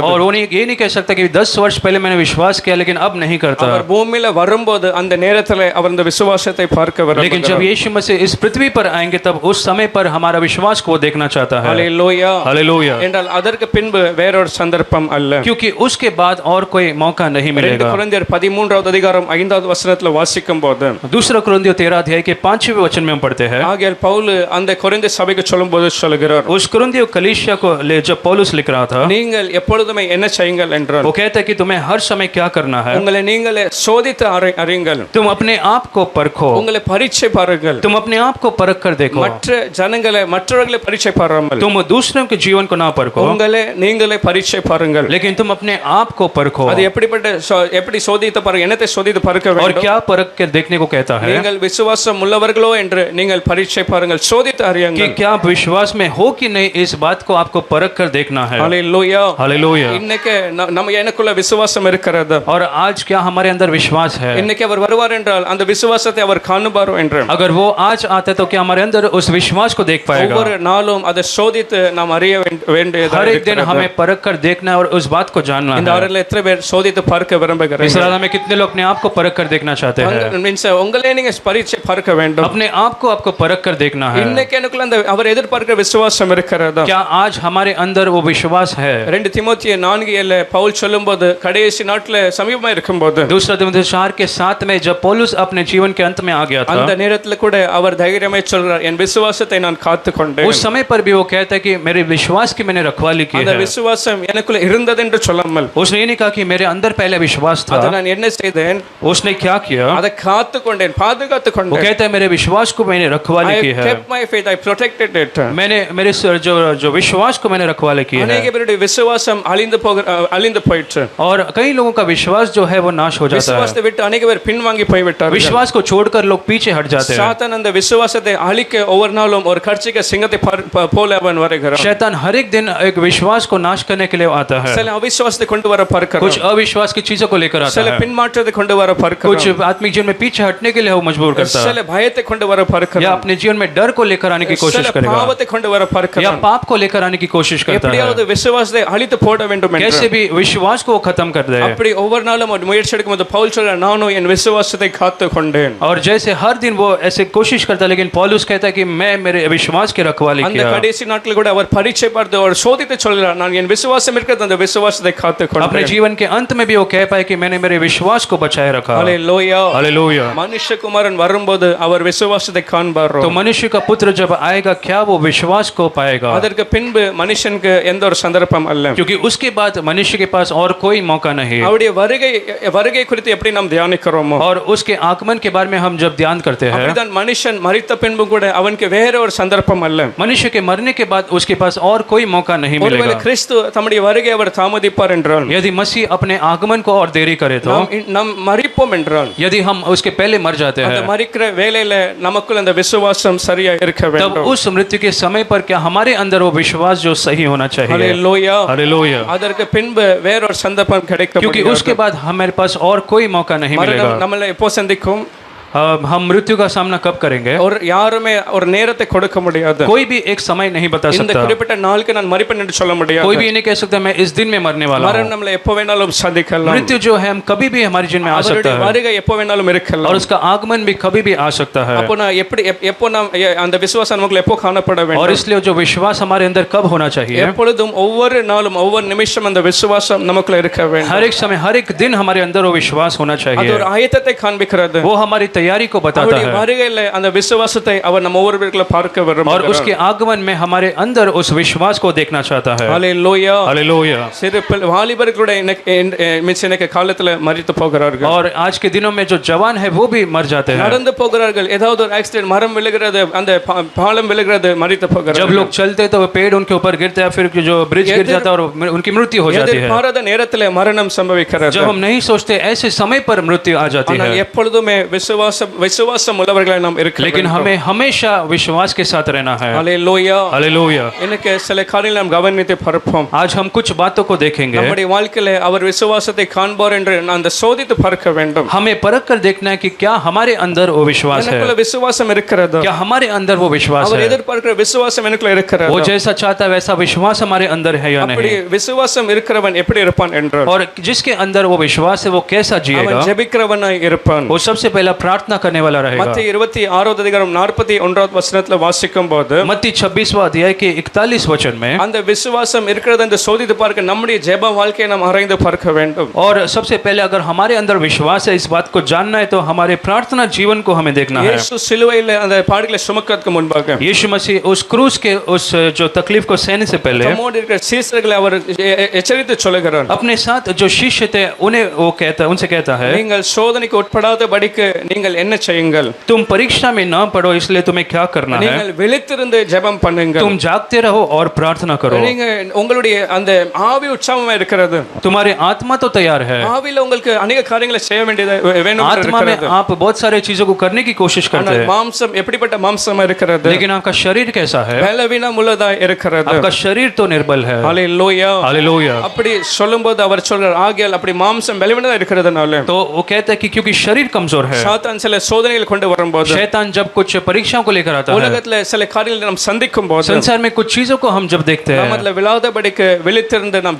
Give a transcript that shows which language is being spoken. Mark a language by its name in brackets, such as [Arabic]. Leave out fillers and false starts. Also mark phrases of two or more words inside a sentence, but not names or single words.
[Hindi] और वो ये नहीं कह सकता कि 10 वर्ष पहले मैंने विश्वास किया लेकिन अब नहीं करता। [Tamil] அவர் பூமியில வரும்போது அந்த நேரத்துல அவர் அந்த விசுவாசத்தை பார்க்க [Hindi] लेकिन जब [Tamil] விரும்புகிறார் [Hindi] यीशु मसीह इस पृथ्वी पर आएंगे तब उस समय पर हमारा विश्वास को वो देखना चाहता है। [Tamil] ஹalleluya [Hindi] हालेलुया। [Tamil] என்றால் அதற்கு பின்பு வேறொரு சந்தர்ப்பம் அல்ல [Hindi] क्योंकि उसके बाद और कोई मौका नहीं 2 मिलेगा। [Tamil] கொரிந்தியர் 13வது அதிகாரம் 5வது வசனத்துல வாசிக்கும் போது [Hindi] दूसरा कुरिन्थियों 13 अध्याय के 5वें वचन में हम पढ़ते हैं, [Tamil] ஆகையால் பவுல் அந்த கொரிந்து சபைக்கு சொல்லும்போது சொல்கிறார் [Hindi] उस कुरिन्थियों कलीसिया को जब पौलुस लिख रहा था [Tamil] நீங்கள் எப்பொழுதுமே என்ன செய்யுங்கள் என்றால் [Hindi] वो कहता है कि तुम्हें हर समय क्या करना है, [Tamil] உங்களை நீங்களே சோதித்து அறியுங்கள் [Hindi] तुम अपने आप को परखो, [Tamil] உங்களை பரீட்சை பாருங்கள் [Hindi] तुम अपने आप को परख कर देखो, [Tamil] மற்றவர்களை பரீட்சை பாராமல் [Hindi] तुम दूसरों के जीवन को ना परखो [Tamil] உங்களை நீங்களே பரீட்சை பாருங்கள் [Hindi] लेकिन तुम अपने आप को परखो। [Tamil] அது எப்படி சோதித்து பாருங்க என்னத்தை சோதித்து பார்க்க [Hindi] और [Tamil] வேண்டும் [Hindi] क्या परख के देखने को कहता है [Tamil] நீங்கள் விசுவாசம் உள்ளவர்களோ என்று நீங்கள் பரீட்சை பாருங்கள் சோதித்து [Hindi] कि [Tamil] அறியுங்கள் [Hindi] क्या आप विश्वास में हो कि नहीं, इस बात को आपको परख कर देखना है। [Tamil] ஹalleluya [Hindi] हालेलुया। [Tamil] இன்னைக்கு நம்ம எனக்குள்ள விசுவாசம் இருக்கிறது [Hindi] और आज क्या हमारे अंदर विश्वास है, [Tamil] இன்னைக்கு அவர் வருவார் என்றால் அந்த விசுவாசத்தை அவர் காணுவார் என்று [Hindi] अगर वो आज आता है तो क्या हमारे अंदर उस विश्वास को देख पाएगा। [Tamil] ஒவ்வொரு நாளும் அதை சோதித்து நாம் அறிய வேண்டியது [Hindi] हर एक दिन हमें परख कर देखना है और उस बात को जानना [Tamil] இந்த [Hindi] है। [Tamil] ஆறில் எத்தனை பேர் சோதித்து பார்க்க [Hindi] इस [Tamil] விரும்புகிறீர்கள் [Hindi] रात में कितने लोग अपने आप को परख कर देखना चाहते हैं, [Tamil] மீன்ஸ் உங்களே நீங்க பரீட்சை பார்க்க வேண்டும் [Hindi] अपने आप को आपको परख कर देखना है। [Tamil] இன்னைக்கு எனக்குள்ள அந்த அவர் எதிர்பார்க்கிற விசுவாசம் இருக்கிறதா [Hindi] क्या आज हमारे अंदर वो विश्वास है। [Tamil] 2 தீமோத்தேயு 4:7 பவுல் சொல்லும்போது கடைசி நாட்ல சமீபமா இருக்கும்போது [Hindi] दूसरा तीमुथियुस 4 के 7 में जब पौलुस अपने जीवन के अंत में आ गया [Tamil] அந்த [Hindi] था, [Tamil] நேரத்துல கூட அவர் தைரியமாய் சொல்றார் என் விசுவாசத்தை நான் காத்துக்கொண்டேன் [Hindi] उस समय पर भी वो कहता है कि मेरे विश्वास की मैंने रखवाली की [Tamil] அந்த [Hindi] है। [Tamil] விசுவாசம் எனக்குள்ள இருந்தது என்று சொல்லாமல் [Hindi] उसने ये नहीं कहा कि मेरे अंदर पहले विश्वास [Tamil] அதை [Hindi] था, [Tamil] நான் என்ன செய்தேன் [Hindi] उसने क्या किया, [Tamil] அதை காத்துக்கொண்டேன் பாதுகாத்துக் [Hindi] वो [Tamil] கொண்டேன் [Hindi] कहता है मेरे विश्वास को मैंने रखवाली [English] I [Hindi] की है, [English] kept my faith I protected it [Hindi] मैंने मेरे जो विश्वास को मैंने रखवाली की है। [Tamil] अनेक பேருடைய விசுவாசம் அழிந்து போயிற்று [Hindi] और कई लोगों का विश्वास जो है वो नाश हो जाता है, [Tamil] விசுவாசத்தை விட்டு अनेक பேர் பின்வாங்கி போய்விட்டார்கள் [Hindi] विश्वास को छोड़कर लोग पीछे हट जाते हैं। [Tamil] சாத்தான் அந்த விசுவாசத்தை அழிக்க ஒவ்வொரு நாளும் ஒரு கர்ச்சிக்க சிங்கத்தை போல அவன் வருகிறான் [Hindi] शैतान हर एक दिन एक विश्वास को नाश करने के लिए आता है, [Tamil] சில அவிசுவாசத்தை கொண்டு வர பார்க்கிறான் [Hindi] कुछ अविश्वास की चीजों को लेकर आता [Tamil] சில [Hindi] है, [Tamil] பின்மாற்றத்தை கொண்டு வர பார்க்கிறான் [Hindi] कुछ आत्मिक जीवन में पीछे हटने के लिए वो मजबूर करता है, [Tamil] சில பயத்தை கொண்டு வர [Hindi] या [Tamil] பார்க்கிறான் [Hindi] अपने जीवन में डर को लेकर आने की कोशिश [Tamil] சில [Hindi] करेगा, [Tamil] பாவத்தை கொண்டு வர [Hindi] या [Tamil] பார்க்கிறான் [Hindi] पाप को लेकर आने की कोशिश करता है, [Tamil] எப்படியாவது விசுவாசத்தை அழித்து போட வேண்டும் என்று [Hindi] कैसे भी विश्वास को खत्म कर दे। [Tamil] அப்படி ஒவ்வொரு நாளும் ஒரு முயற்சி எடுக்கும்போது பவுல் சொல்றார் நானும் என் விசுவாசத்தை காத்துக் கொண்டேன் [Hindi] और जैसे हर दिन वो ऐसे कोशिश करता है, लेकिन पौलुस कहता है कि मैं मेरे विश्वास की रखवाली [Tamil] அந்த [Hindi] किया। [Tamil] கடைசி நாட்கள் கூட அவர் பரீட்சை பார்த்து அவர் சோதித்து சொல்கிறார் நான் என் விசுவாசம் இருக்கிறது அந்த விசுவாசத்தை காத்துக் [Hindi] अपने [Tamil] கொண்டேன் [Hindi] जीवन के अंत में भी वो कह पाए कि मैंने मेरे विश्वास को बचाए रखा। [Tamil] ஹalleluya [Hindi] हालेलुया। [Tamil] மனுஷகுமாரன் வரும்போது அவர் விசுவாசத்தை காண்பாரோ [Hindi] तो मनुष्य का पुत्र जब आएगा क्या वो विश्वास को पाएगा, [Tamil] அதற்கு பின்பு மனுஷனுக்கு எந்த ஒரு சந்தர்ப்பம் அல்ல [Hindi] क्योंकि उसके बाद मनुष्य के पास और कोई मौका नहीं। [Tamil] அவருடைய வருகை குறித்து எப்படி நாம் தியானிக்கிறோமோ [Hindi] और उसके आगमन के बारे में हम जब ध्यान करते हैं, [Tamil] அப்படிதான் மனுஷன் மரித்த பின்பு கூட அவனுக்கு வேற ஒரு சந்தர்ப்பம் அல்ல [Hindi] मनुष्य के मरने के बाद उसके पास और कोई मौका नहीं [Tamil] ஒருவேளை [Hindi] मिलेगा। [Tamil] கிறிஸ்து தம்முடைய வருகை அவர் தாமதிப்பார் என்றால் [Hindi] यदि मसीह अपने आगमन को और देरी करे तो, [Tamil] நாம் மரிப்போம் என்றால் [Hindi] यदि हम उसके पहले मर जाते [Tamil] அந்த [Hindi] हैं, [Tamil] மரிக்கிற வேளையில நமக்குள்ள அந்த விசுவாசம் சரியா இருக்க [Hindi] तब [Tamil] வேண்டும் [Hindi] उस मृत्यु के समय पर क्या हमारे अंदर वो विश्वास जो सही होना चाहिए। [Tamil] ஹalleluya [Hindi] हालेलुया। [Tamil] அதற்கு பின்பு வேற ஒரு சந்தர்ப்பம் கிடைக்க [Hindi] क्योंकि उसके बाद हमारे पास और कोई मौका नहीं मिलेगा। [Tamil] மரணம் நம்மளை எப்போ சந்திக்கும் [Hindi] हम मृत्यु का सामना कब करेंगे, [Tamil] और யாருமே ஒரு நேரத்தை கொடுக்க முடியாது [Hindi] कोई भी एक समय नहीं बता [Tamil] இந்த [Hindi] सकता, [Tamil] குறிப்பிட்ட நாளுக்கு நான் மரிப்பேன் என்று சொல்ல முடியாது [Hindi] कोई भी ये नहीं कह सकता मैं इस दिन में मरने वाला हूँ। [Tamil] மரணம் நம்மளை எப்போ வேணாலும் சந்திக்கலாம் [Hindi] मृत्यु जो है हम कभी भी हमारे जीवन में आ सकता [Tamil] அவருடைய [Hindi] है, [Tamil] வருகை எப்போ வேணாலும் [Hindi] और [Tamil] இருக்கலாம் [Hindi] उसका आगमन भी कभी भी आ सकता है। [Tamil] அப்போ நான் எப்போ நாம் அந்த விசுவாசம் நமக்குள்ள எப்போ காணப்பட [Hindi] और [Tamil] வேண்டும் [Hindi] इसलिए जो विश्वास हमारे अंदर कब होना चाहिए, [Tamil] எப்பொழுதும் ஒவ்வொரு நாளும் ஒவ்வொரு நிமிஷம் அந்த விசுவாசம் நமக்குள்ள இருக்க வேண்டும் [Hindi] हर एक समय हर एक दिन हमारे अंदर वो विश्वास होना [Tamil] அது [Hindi] चाहिए। [Tamil] ஒரு ஆயத்தத்தை காண்பிக்கிறது [Hindi] वो हमारी तैयारी को बताता [Tamil] அவருடைய [Hindi] है [Tamil] வருகையில அந்த விசுவாசத்தை அவர் நம்ம ஒவ்வொருவருக்குள்ள பார்க்க [Hindi] और [Tamil] விரும்புகிறார். [Hindi] उसके आगमन में हमारे अंदर उस विश्वास को देखना चाहता है। [Tamil] ஹalleluya. [Hindi] हालेलुया। [Tamil] சிறு வாலிபர்களுடைய இன்னைக்கு காலத்துல மரித்து போகிறார்கள். [Hindi] और आज के दिनों में जो जवान है वो भी मर जाते हैं। [Tamil] நடந்து போகிறார்கள், ஏதாவது ஒரு ஆக்சிடென்ட், மரம் விழுகிறது, அந்த பாலம் விழுகிறது, மரித்து [Hindi] जब [Tamil] போகிறார்கள். [Hindi] लोग चलते तो वो पेड़ उनके ऊपर गिरता है, फिर जो ब्रिज गिर जाता है और उनकी मृत्यु हो जाती है। [Tamil] எதிர்பாராத நேரத்துல மரணம் சம்பவிக்கிறது. [Hindi] जब हम नहीं सोचते ऐसे समय पर मृत्यु आ जाती [Tamil] ஆனால் [Hindi] है। [Tamil] எப்பொழுதுமே விசுவாசம் உள்ளவர்களாய் நாம் இருக்க [Hindi] लेकिन [Tamil] வேண்டும். [Hindi] हमें हमेशा विश्वास के साथ रहना है। [Tamil] ஹalleluya. [Hindi] हालेलुया। [Tamil] எனக்கு சில காரியங்களை நாம் கவனித்து பார்ப்போம். [Hindi] आज हम कुछ बातों को देखेंगे। [Tamil] நம்முடைய வாழ்க்கையில அவர் விசுவாசத்தை காண்பார் என்று அந்த சோதித்து பார்க்க வேண்டும். [Hindi] हमें परख कर देखना है कि क्या हमारे अंदर वो विश्वास है, [Tamil] எனக்குள்ள விசுவாசம் இருக்கிறது, [Hindi] क्या हमारे अंदर वो विश्वास [Tamil] அவர் [Hindi] है, [Tamil] எதிர்பார்க்கிற விசுவாசம் எனக்குள்ள இருக்கிறது. [Hindi] वो जैसा चाहता है वैसा विश्वास हमारे अंदर है या [Tamil] அப்படி [Hindi] नहीं। [Tamil] விசுவாசம் இருக்கிறவன் எப்படி இருப்பான் என்றால் [Hindi] और जिसके अंदर वो विश्वास है वो कैसा [Tamil] அவன் [Hindi] जिएगा, [Tamil] ஜெபிக்கிறவனாய் இருப்பான். [Hindi] वो सबसे पहला प्रार्थना करने वाला रहेगा। [Tamil] மத்தேயு 26வது அதிகாரம் 41வது வசனத்துல வாசிக்கும் போது [Hindi] मत्ती 26वां अध्याय के 41 वचन में [Tamil] அந்த விசுவாசம் இருக்கிறது என்று சோதித்து பார்க்க நம்முடைய ஜெப வாழ்க்கையை நாம் ஆராய்ந்து பார்க்க வேண்டும். [Hindi] और सबसे पहले अगर हमारे अंदर विश्वास है इस बात को जानना है तो हमारे प्रार्थना जीवन को हमें देखना है। [Tamil] இயேசு சிலுவையில் அந்த பாடுகளை சுமக்கிறதுக்கு முன்பாக [Hindi] यीशु मसीह उस क्रूस के उस जो तकलीफ को सहने से पहले [Tamil] தம்மோடு இருக்கிற சீஷர்களை அவர் எச்சரித்து சொல்லுகிறார். [Hindi] अपने साथ जो शिष्य थे उन्हें वो उनसे कहता है, [Tamil] நீங்கள் சோதனைக்கு உட்படாதபடிக்கு நீங்கள் என்ன செய்யுங்கள்? [Hindi] तुम परीक्षा में ना पड़ो इसलिए तुम्हें क्या करना है, [Tamil] நீங்கள் விழித்திருந்து ஜெபம் பண்ணுங்கள். [Hindi] तुम जागते रहो और प्रार्थना करो। [Tamil] நீங்க உங்களுடைய அந்த ஆவி உற்சாகமா இருக்கிறது, [Hindi] तुम्हारी आत्मा तो तैयार है, [Tamil] ஆவியில உங்களுக்கு अनेक காரியங்களை செய்ய வேண்டியது வேணும் [Hindi] आत्मा में आप बहुत सारे चीजों को करने की कोशिश करते [Tamil] ஆனால் [Hindi] हैं, [Tamil] மாம்சம் எப்படிப்பட்ட மாம்சமா இருக்கிறது? [Hindi] लेकिन आपका शरीर कैसा है, [Tamil] பலவீனம் உள்ளதா இருக்கிறது. [Hindi] आपका शरीर तो निर्बल है। [Tamil] ஹalleluya. [Hindi] हालेलुया। [Tamil] அப்படி சொல்லும்போது அவர் சொல்றார், ஆகியால் அப்படி மாம்சம் பலவீனதா இருக்கிறதுனால [Hindi] तो वो कहता है कि क्योंकि शरीर कमजोर है, [Tamil] சாத்தான் சில சோதனைகள் கொண்டு வரும்போது, [Hindi] शैतान जब कुछ परीक्षाओं को लेकर आता है, [Tamil] உலகத்துல சில காரியங்களை நாம் சந்திக்கும் போது [Hindi] संसार में कुछ चीजों को हम जब देखते हैं [Tamil] நாம விழாதபடிக்கு விழித்திருந்து நாம்